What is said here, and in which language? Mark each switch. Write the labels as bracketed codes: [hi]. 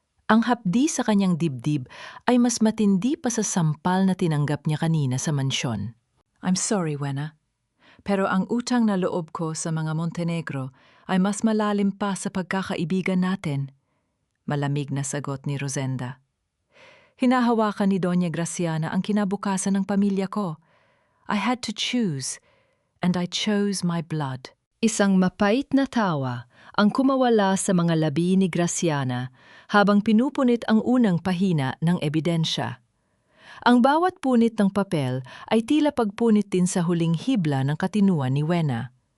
[tl] Ang hapdi sa kanyang dibdib ay mas matindi pa sa sampal na tinanggap niya kanina sa mansyon. [en] "I'm sorry, Wenna. [tl] Pero ang utang na loob ko sa mga Montenegro ay mas malalim pa sa pagkakaibigan natin," malamig na sagot ni Rosenda. "Hinahawakan ni Doña Graciana ang kinabukasan ng pamilya ko. [en] I had to choose, and I chose my blood." [tl] Isang mapait na tawa ang kumawala sa mga labi ni Graciana habang pinupunit ang unang pahina ng ebidensya. Ang bawat punit ng papel ay tila pagpunit din sa huling hibla ng katinuan ni Wenna.